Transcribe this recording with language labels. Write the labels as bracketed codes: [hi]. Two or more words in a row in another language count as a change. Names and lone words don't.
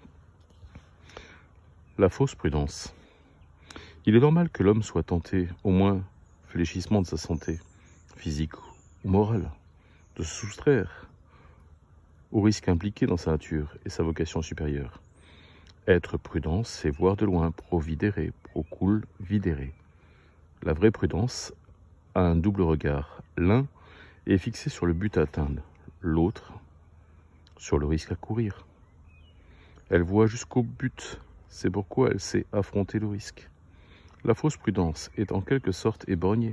[fr] La fausse prudence. Il est normal que l'homme soit tenté, au moins fléchissement de sa santé, physique ou morale, de se soustraire au risque impliqué dans sa nature et sa vocation supérieure. Être prudent, c'est voir de loin, [la] providere, procul videre. [fr] La vraie prudence a un double regard. L'un est fixé sur le but à atteindre, l'autre sur le risque à courir. Elle voit jusqu'au but, c'est pourquoi elle sait affronter le risque. La fausse prudence est en quelque sorte éborgnée.